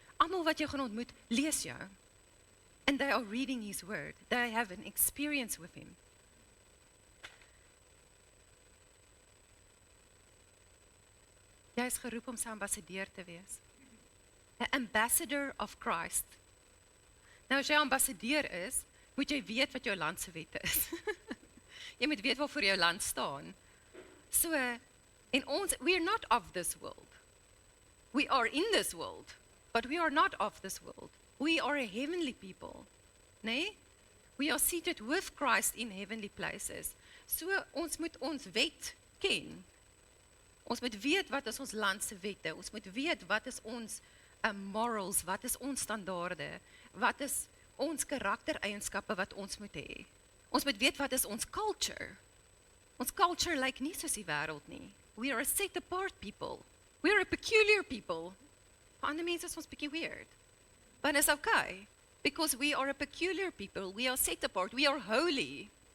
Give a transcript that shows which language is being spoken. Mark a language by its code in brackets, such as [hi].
[af] Almal wat jy gaan ontmoet, lees jou. [en] And they are reading his word. They have an experience with him. [af] Jy is geroep om sy ambassadeur te wees. [en] An ambassador of Christ. [af] Nou as jy ambassadeur is, moet jy weet wat jou land se wette is. Jy moet weet waarvoor jou land staan. So, en ons, [en] we are not of this world. We are in this world, but we are not of this world. We are a heavenly people. [af] Nee? [en] We are seated with Christ in heavenly places. [af] So, ons moet ons wet ken. Ons moet weet wat is ons land se wette. Ons moet weet wat is ons morals, wat is ons standaarde, wat is ons karaktereienskappe wat ons moet hê. Ons moet weet wat is ons culture. Ons culture lyk nie soos die wêreld nie. [en] We are a set apart people. We are a peculiar people. [af] Ander mense is ons bietjie [en] weird. But it's okay, because we are a peculiar people. We are set apart. We are holy.